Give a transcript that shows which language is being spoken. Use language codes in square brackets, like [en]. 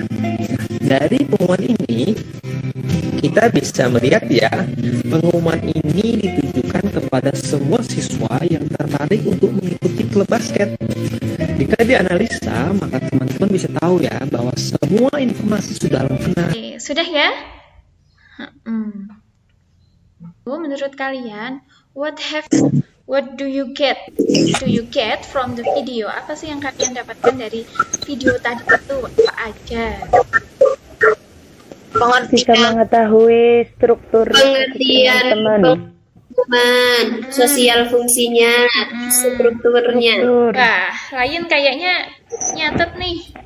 [id] Nah, dari pengumuman ini kita bisa melihat ya, pengumuman ini ditujukan kepada semua siswa yang tertarik untuk mengikuti klub basket. Jika dianalisa, maka teman-teman bisa tahu ya bahwa semua informasi sudah lengkap. Oke, sudah ya? Menurut kalian, [en] what do you get from the video? [id] Apa sih yang kalian dapatkan dari video tadi itu? Apa aja? Bisa mengetahui struktur pengertian pengumuman, sosial fungsinya, strukturnya. Wah, lain kayaknya nyatet nih.